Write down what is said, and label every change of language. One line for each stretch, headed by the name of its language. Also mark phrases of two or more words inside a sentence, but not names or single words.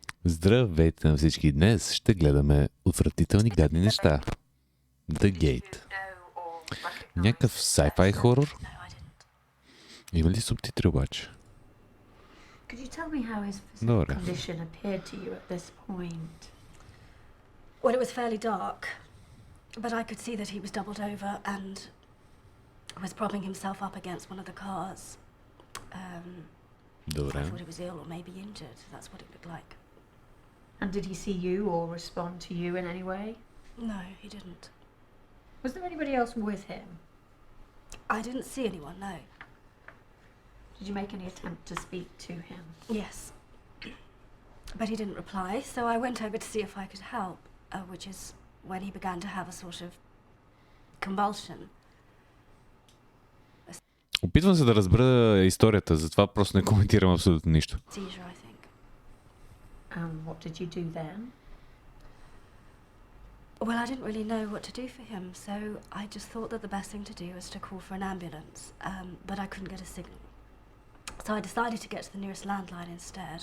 Bulgarian: Здравейте на всички! Днес ще гледаме отвратителни гадни неща.
English: The Gate.
Bulgarian: Някакъв sci-fi хорор. Има ли субтитри обаче? Добре.
English: Well, it was fairly dark, but I could see that he was doubled over and was propping himself up against one of the cars. I thought he was ill or maybe injured. That's what it looked like. And did he see you or respond to you in any way? No, he didn't. Was there anybody else with him? I didn't see anyone, no. Did you make any attempt to speak to him? Yes. But he didn't reply, so I went over to see if I could help, which is when he began to have a sort of convulsion.
Bulgarian: Опитвам се да разбера историята, затова просто не коментирам абсолютно нищо.
English: Seizure, I think. What did you do then? Well, I didn't really know what to do for him, so I just thought that the best thing to do was to call for an ambulance, but I couldn't get a signal. So I decided to get to the nearest landline instead.